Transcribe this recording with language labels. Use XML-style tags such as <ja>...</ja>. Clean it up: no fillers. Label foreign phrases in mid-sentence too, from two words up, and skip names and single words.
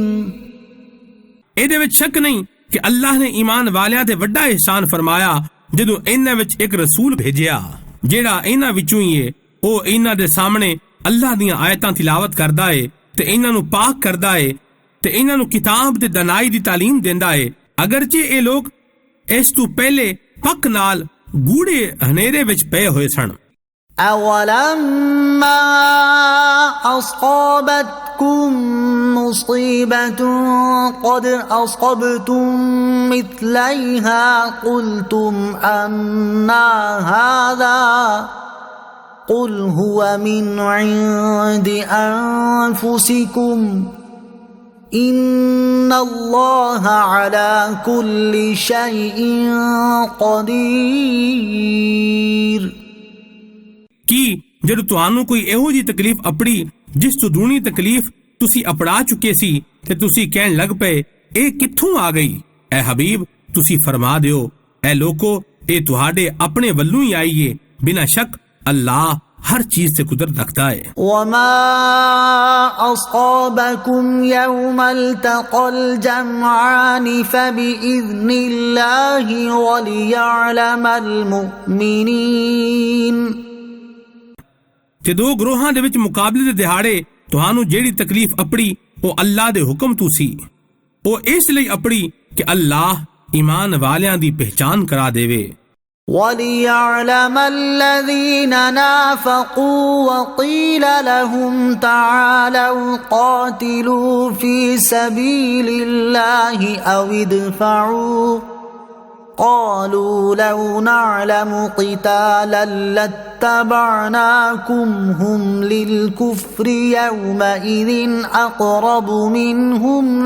<pa>ਇਹਦੇ ਵਿੱਚ ਸ਼ੱਕ ਨਹੀਂ ਕਿ ਅੱਲਾਹ ਨੇ ਈਮਾਨ ਵਾਲਿਆਂ ਤੇ ਵੱਡਾ ihsan ਫਰਮਾਇਆ ਜਦੋਂ ਇਹਨਾਂ ਵਿੱਚ ਇੱਕ ਰਸੂਲ ਭੇਜਿਆ ਜਿਹੜਾ ਇਹਨਾਂ ਵਿੱਚੋਂ ਹੀ ਹੈ ਉਹ ਇਹਨਾਂ ਦੇ ਸਾਹਮਣੇ ਅੱਲਾਹ ਦੀਆਂ ਆਇਤਾਂ ਤਿਲਾਵਤ ਕਰਦਾ ਹੈ ਤੇ ਇਹਨਾਂ ਨੂੰ ਪਾਕ ਕਰਦਾ ਹੈ ਤੇ ਇਹਨਾਂ ਨੂੰ ਕਿਤਾਬ ਤੇ ਦਨਾਈ ਦੀ ਤਾਲੀਮ ਦਿੰਦਾ ਹੈ ਅਗਰਚੇ ਇਹ ਲੋਕ ਇਸ ਤੋਂ ਪਹਿਲੇ ਪੱਕ ਨਾਲ ਗੂੜੇ ਹਨੇਰੇ ਵਿੱਚ ਪਏ ਹੋਏ ਸਨ</pa> <ar>أَوَلَمَّا أَصَابَتْكُم مُّصِيبَةٌ قَدْ أَصَبْتُم مِّثْلَيْهَا قُلْتُمْ أَنَّىٰ هَٰذَا قُلْ هُوَ مِنْ عِندِ أَنفُسِكُمْ إِنَّ اللَّهَ عَلَى كُلِّ شَيْءٍ قَدِيرٌ</ar> <pa>ਕੀ ਜਦੋਂ ਤੁਹਾਨੂੰ ਕੋਈ ਇਹੋ ਜਿਹੀ ਤਕਲੀਫ ਅਪੜੀ ਜਿਸ ਤੋਂ ਦੂਣੀ ਤਕਲੀਫ ਤੁਸੀਂ ਅਪੜਾ ਚੁੱਕੇ ਸੀ ਤੇ ਤੁਸੀਂ ਕਹਿਣ ਲੱਗ ਪਏ ਇਹ ਕਿੱਥੋਂ ਆ ਗਈ ਐ ਹਬੀਬ ਤੁਸੀਂ ਫਰਮਾ ਦਿਓ ਐ ਲੋਕੋ ਇਹ ਤੁਹਾਡੇ ਆਪਣੇ ਵੱਲੋਂ ਹੀ ਆਈ ਏ ਬਿਨਾਂ ਸ਼ੱਕ ਅੱਲਾਹ</pa> <ur>ہر چیز سے قدرت رکھتا ہے</ur> <ar>وما أصابكم يوم التقى الجمعان فبإذن الله وليعلم المؤمنين</ar> <pa>ਤੇ ਦੋ ਗਰੋਹਾਂ ਦੇ ਵਿੱਚ ਮੁਕਾਬਲੇ ਦੇ ਦਿਹਾੜੇ ਤੁਹਾਨੂੰ ਜਿਹੜੀ ਤਕਲੀਫ ਅਪੜੀ ਉਹ ਅੱਲਾਹ ਦੇ ਹੁਕਮ ਤੋਂ ਸੀ ਉਹ ਇਸ ਲਈ ਅਪੜੀ ਕਿ ਅੱਲਾਹ ਈਮਾਨ ਵਾਲਿਆਂ ਦੀ ਪਹਿਚਾਨ ਕਰਾ ਦੇਵੇ</pa> <ar>وَلِيَعْلَمَ الَّذِينَ نَافَقُوا وَقِيلَ لَهُمْ تَعَالَوْا قَاتِلُوا فِي سَبِيلِ اللَّهِ أَوِ ادْفَعُوا قَالُوا لَوْ نَعْلَمُ قِتَالًا لَاتَّبَعْنَاكُمْ هُمْ لِلْكُفْرِ يَوْمَئِذٍ أَقْرَبُ مِنْهُمْ</ar>